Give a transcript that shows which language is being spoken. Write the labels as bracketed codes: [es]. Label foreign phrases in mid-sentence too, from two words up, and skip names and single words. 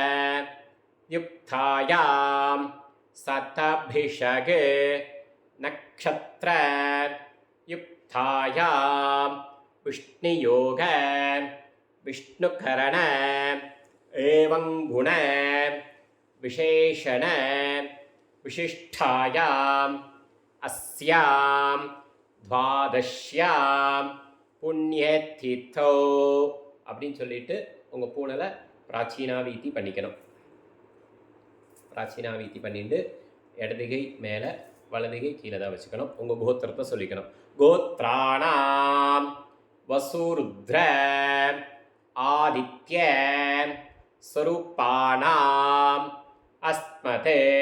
[sa] युक्तायां शतभिषग नक्षत्र युक्तायां विष्णुयोग विष्णुकरण एवं गुण विशेषण विशिष्टायाम् अस्यां द्वादश्यां [ta] புண்ணியதிதோ அப்படின்னு சொல்லிட்டு உங்கள் பூனலை பிராச்சீனாவீதி பண்ணிக்கணும். பிராச்சீனாவீதி பண்ணிட்டு இடதுகை மேலே வலதுகை கீழே தான் வச்சுக்கணும். உங்கள் கோத்திரத்தை சொல்லிக்கணும். [sa] गोत्राणाम् वसुरुद्र आदित्य स्वरूपाणाम् अस्मते